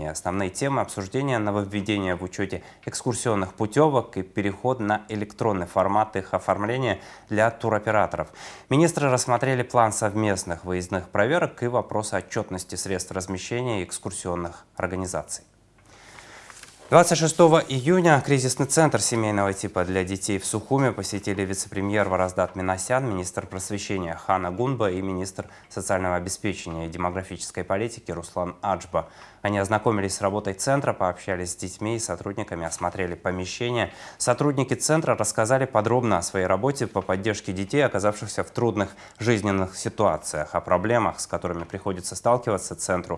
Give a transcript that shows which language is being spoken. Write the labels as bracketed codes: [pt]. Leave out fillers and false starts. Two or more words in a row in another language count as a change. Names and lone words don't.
[ru] Основные темы обсуждения – нововведение в учете экскурсионных путевок и переход на электронный формат их оформления для туроператоров. Министры рассмотрели план совместных выездных проверок и вопросы отчетности средств размещения экскурсионных организаций. 26 июня кризисный центр семейного типа для детей в Сухуме посетили вице-премьер Вараздат Минасян, министр просвещения Хана Гунба и министр социального обеспечения и демографической политики Руслан Аджба. Они ознакомились с работой центра, пообщались с детьми и сотрудниками, осмотрели помещения. Сотрудники центра рассказали подробно о своей работе по поддержке детей, оказавшихся в трудных жизненных ситуациях, о проблемах, с которыми приходится сталкиваться центру.